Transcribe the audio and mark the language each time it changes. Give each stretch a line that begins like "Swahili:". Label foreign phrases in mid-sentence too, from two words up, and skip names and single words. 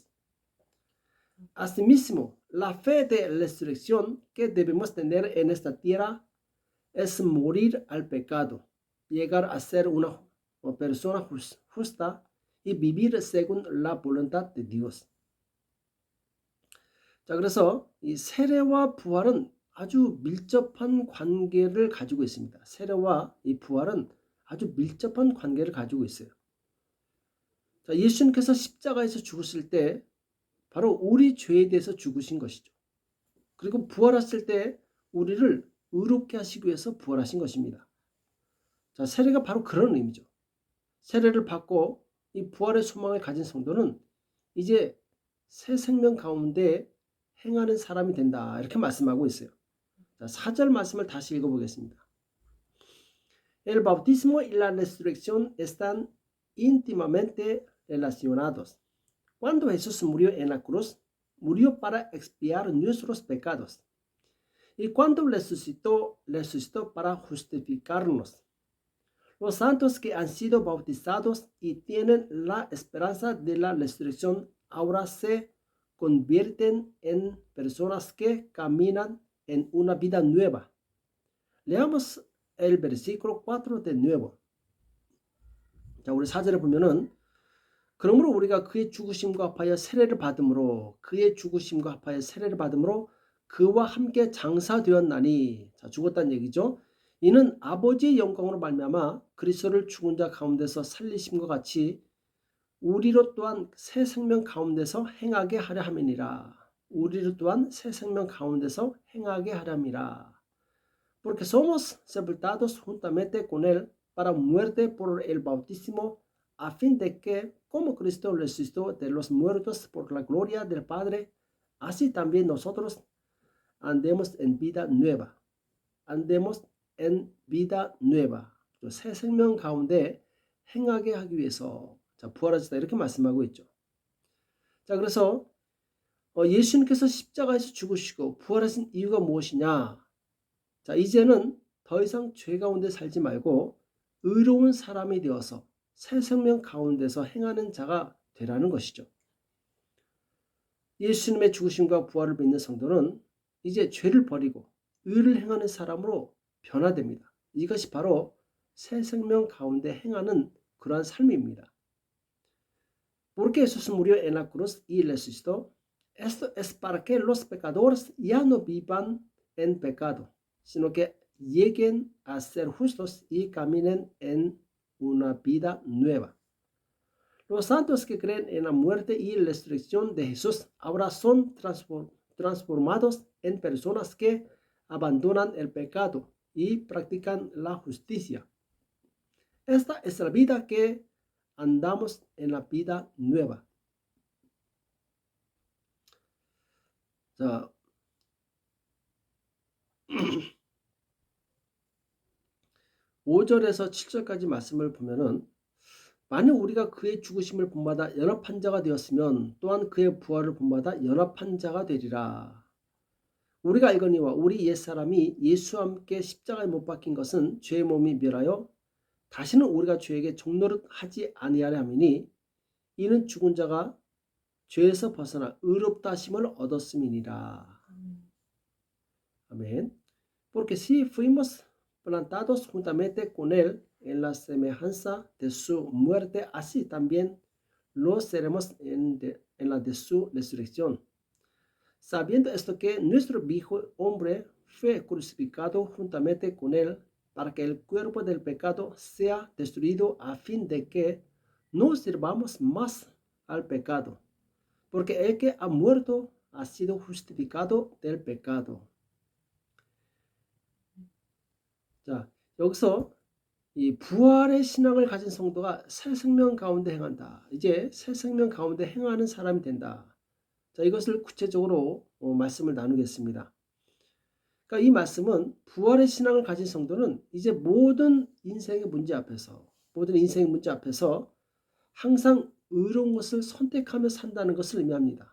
Spanish: Asimismo, la fe de resurrección que debemos tener en esta tierra es morir al pecado, llegar a ser una persona justa y vivir según la voluntad de Dios.
Korean: 자, 그래서 이 세례와 부활은 아주 밀접한 관계를 가지고 있습니다. 세례와 이 부활은 아주 밀접한 관계를 가지고 있어요. 자, 예수님께서 십자가에서 죽으실 때 바로 우리 죄에 대해서 죽으신 것이죠. 그리고 부활하실 때 우리를 의롭게 하시기 위해서 부활하신 것입니다. 자, 세례가 바로 그런 의미죠. 세례를 받고 이 부활의 소망을 가진 성도는 이제 새 생명 가운데 행하는 사람이 된다. 이렇게 말씀하고 있어요. 자, 4절 말씀을 다시 읽어보겠습니다.
Spanish: El bautismo y la resurrección están íntimamente relacionados. Cuando Jesús murió en la cruz, murió para expiar nuestros pecados. Y cuando resucitó para justificarnos. Los santos que han sido bautizados y tienen la esperanza de la resurrección ahora se convierten en personas que caminan en una vida nueva. Leamos el versículo 4 de nuevo.
Korean: 자, 우리 4절에 보면은 그러므로 우리가 그의 죽으심과 합하여 세례를 받음으로 그와 함께 장사되었나니. 자, 죽었다는 얘기죠. 이는 아버지의 영광으로 말미암아 그리스도를 죽은 자 가운데서 살리심과 같이 우리로 또한 새 생명 가운데서 행하게 하려 함이니라.
Spanish: Porque somos sepultados juntamente con él para muerte por el bautismo, a fin de que, como Cristo resucitó de los muertos por la gloria del Padre, así también nosotros andemos en vida nueva.
Korean: 새 생명 가운데 행하게 하기 위해서 자, 부활하셨다 이렇게 말씀하고 있죠. 자, 그래서 예수님께서 십자가에서 죽으시고 부활하신 이유가 무엇이냐? 자, 이제는 더 이상 죄 가운데 살지 말고 의로운 사람이 되어서 새 생명 가운데서 행하는 자가 되라는 것이죠. 예수님의 죽으심과 부활을 믿는 성도는 이제 죄를 버리고 의를 행하는 사람으로 변화됩니다. 이것이 바로 새 생명 가운데 행하는 그러한 삶입니다.
Spanish: Porque Jesús murió en la cruz y resucitó. Esto es para que los pecadores ya no vivan en pecado, sino que lleguen a ser justos y caminen en una vida nueva. Los santos que creen en la muerte y resurrección de Jesús ahora son transformados en personas que abandonan el pecado y practican la justicia. Esta es la vida que andamos en la vida nueva.
Korean: 자, 5절에서 7절까지 말씀을 보면은 만약 우리가 그의 죽으심을 본받아 연합한 자가 되었으면 또한 그의 부활을 본받아 연합한 자가 되리라. 우리가 알거니와 우리 옛사람이 예수와 함께 십자가에 못 박힌 것은 죄의 몸이 멸하여 다시는 우리가 죄에게 종노릇 하지 아니하려 함이니 이는 죽은 자가 죄에서 벗어나 의롭다 하심을 얻었음이니라.
Spanish: Amén. Porque si fuimos plantados juntamente con él en la semejanza de su muerte, así también lo seremos en la de su resurrección. Sabiendo esto que nuestro viejo hombre fue crucificado juntamente con él para que el cuerpo del pecado sea destruido a fin de que no sirvamos más al pecado, porque el que ha muerto ha sido justificado del pecado.
Korean: 자, 여기서 이 부활의 신앙을 가진 성도가 새 생명 가운데 행한다. 이제 새 생명 가운데 행하는 사람이 된다. 자, 이것을 구체적으로 말씀을 나누겠습니다. 그러니까 이 말씀은 부활의 신앙을 가진 성도는 이제 모든 인생의 문제 앞에서 항상 의로운 것을 선택하며 산다는 것을 의미합니다.